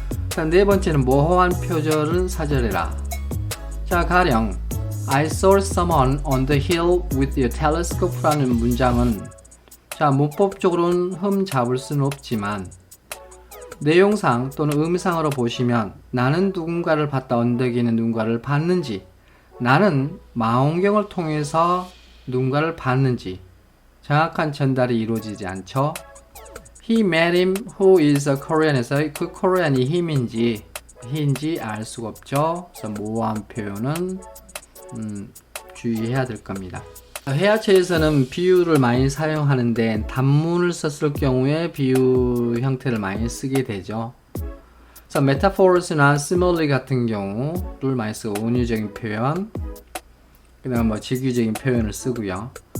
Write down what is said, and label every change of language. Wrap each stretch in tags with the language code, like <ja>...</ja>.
<ko>자, 네 번째는 모호한 표절은 사절해라. 자, 가령</ko> <en>I saw someone on the hill with a telescope</en> <ko>라는 문장은 자, 문법적으로는 흠 잡을 수는 없지만 내용상 또는 의미상으로 보시면 나는 누군가를 봤다, 언덕에는 누군가를 봤는지, 나는 망원경을 통해서 누군가를 봤는지 정확한 전달이 이루어지지 않죠.</ko> <en>He met him who is a Korean</en> <ko>에서 그 코리안이 him인지 he인지 알 수가 없죠. 그래서 모호한 표현은 주의해야 될 겁니다. 회화체에서는 비유를 많이 사용하는데 단문을 썼을 경우에 비유 형태를 많이 쓰게 되죠. 그래서 metaphors나 simile 같은 경우를 많이 쓰고 은유적인 표현, 그다음 뭐 직유적인 표현을 쓰고요.</ko>